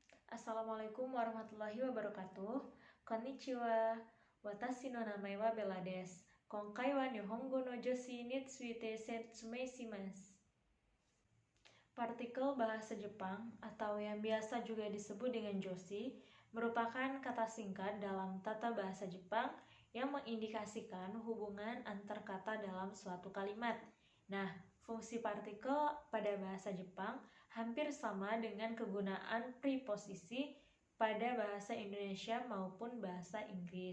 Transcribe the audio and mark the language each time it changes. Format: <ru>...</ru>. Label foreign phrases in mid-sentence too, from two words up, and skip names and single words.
<ar>السلام عليكم ورحمة الله وبركاته.</ar> <ja>こんにちは。私の名前はBellaです. 今回は日本語の助詞について説明します.</ja> <id>Partikel bahasa Jepang atau yang biasa juga disebut dengan joshi merupakan kata singkat dalam tata bahasa Jepang yang mengindikasikan hubungan antar kata dalam suatu kalimat. Nah, fungsi partikel pada bahasa Jepang hampir sama dengan kegunaan preposisi pada bahasa Indonesia maupun bahasa Inggris.</id>